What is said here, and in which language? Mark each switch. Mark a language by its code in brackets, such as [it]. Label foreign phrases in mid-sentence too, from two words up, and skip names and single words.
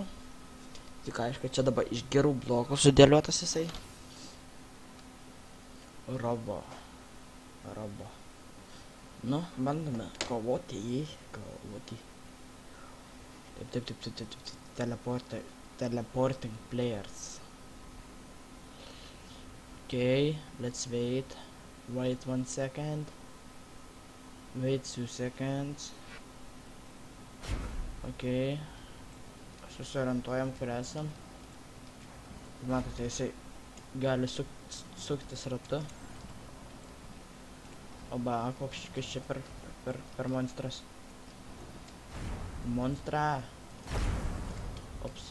[lt] Tik aišku, čia dabar iš gerų blokų sudėliotas jisai. Robo. Nu, bandome kovoti. Taip. [en] Teleporting players. Okay, let's wait. Wait 1 second. Wait 2 seconds. Ok. [lt] Susiorientuojam, kur esam. Matote, jisai gali suktis ratu. Oba, koks čia per monstras. Ops.